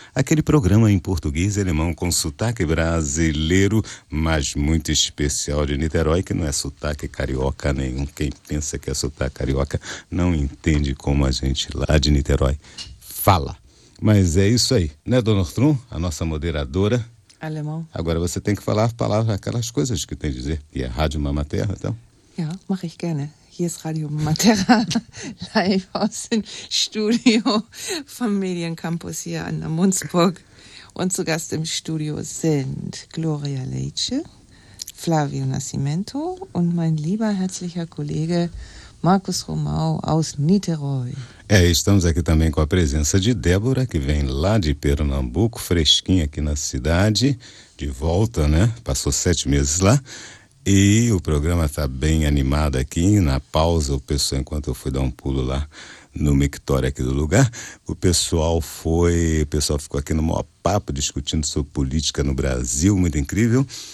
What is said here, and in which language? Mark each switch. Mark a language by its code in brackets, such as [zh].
[pt] Aquele programa em português e alemão com sotaque brasileiro, mas muito especial de Niterói, que não é sotaque carioca nenhum. Quem pensa que é sotaque carioca não entende como a gente lá de Niterói fala. Mas é isso aí, né, Dona Ortrun, a nossa moderadora? Alemão. Agora você tem que falar a palavra, aquelas coisas que tem que dizer. E é Rádio Mama Terra, então? [de] Ja, mach ich gerne. Hier ist Radio Matera, live aus dem Studio vom Mediencampus hier an der Munzburg. Und zu Gast im Studio sind Gloria Leitsche, Flavio Nascimento und mein lieber herzlicher Kollege Markus Romau aus Niterói. [pt] É, estamos aqui também com a presença de Débora, que vem lá de Pernambuco, fresquinha aqui na cidade, de volta, né? Passou 7 meses lá. E o programa está bem animado aqui, na pausa, o pessoal, enquanto eu fui dar um pulo lá no mictório aqui do lugar, o pessoal ficou aqui no maior papo discutindo sobre política no Brasil, muito incrível.